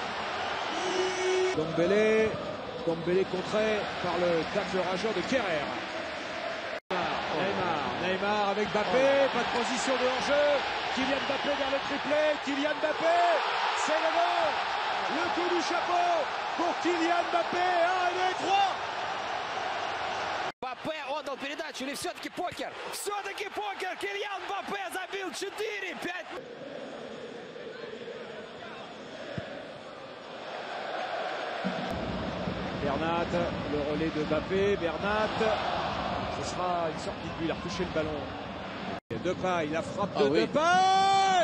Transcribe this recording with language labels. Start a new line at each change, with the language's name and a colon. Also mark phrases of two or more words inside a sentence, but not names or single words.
French: Ndombele contré par le tacle rageur de Kerrer. Neymar avec Mbappé, pas de position de hors-jeu. Kylian Mbappé vers le triplé, Kylian Mbappé, c'est le bon. Le coup du chapeau pour Kylian Mbappé, 1, 2, 3.
Russian: Мбаппе отдал передачу или все-таки покер? Все-таки покер! Кильян Мбаппе забил 4-5.
French: Bernat, le relais de Mbappé, Bernat, ce sera une sortie de but, il a retouché le ballon. Depay, la frappe de Depay.